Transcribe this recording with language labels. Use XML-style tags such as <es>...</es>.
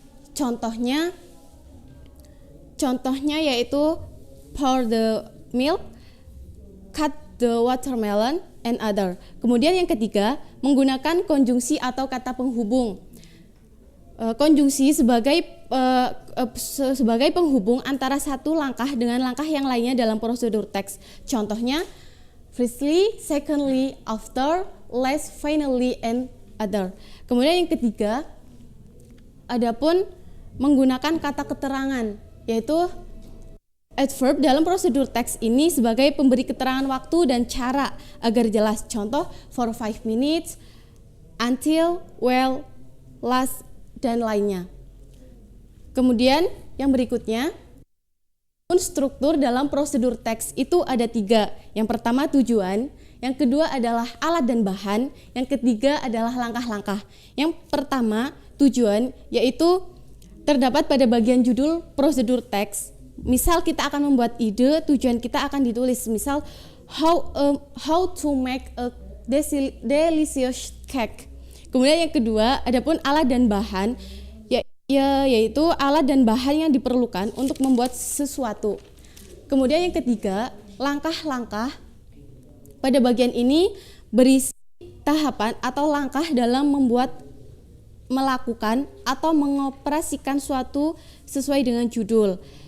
<id>Contohnya yaitu</id> <en>pour the milk, cut the watermelon, and other.</en> <id>Kemudian yang ketiga, menggunakan konjungsi atau kata penghubung. Konjungsi sebagai penghubung antara satu langkah dengan langkah yang lainnya dalam prosedur teks. Contohnya,</id> <en>firstly, secondly, after, last, finally, and other.</en> <id>Kemudian yang ketiga, adapun menggunakan kata keterangan, yaitu adverb dalam prosedur teks ini sebagai pemberi keterangan waktu dan cara agar jelas. Contoh,</id> <en>for 5 minutes, until, well, last,</en> <id>dan lainnya. Kemudian yang berikutnya, struktur dalam prosedur teks itu ada 3. Yang pertama tujuan, yang kedua adalah alat dan bahan, yang ketiga adalah langkah-langkah. Yang pertama, tujuan, yaitu terdapat pada bagian judul prosedur teks. Misal kita akan membuat ide, tujuan kita akan ditulis. Misal,</id> <en>how to make a delicious cake.</en> <id>Kemudian yang kedua, adapun alat dan bahan, yaitu alat dan bahan yang diperlukan untuk membuat sesuatu. Kemudian yang ketiga, langkah-langkah. Pada bagian ini berisi tahapan atau langkah dalam melakukan atau mengoperasikan suatu sesuai dengan judul.</id>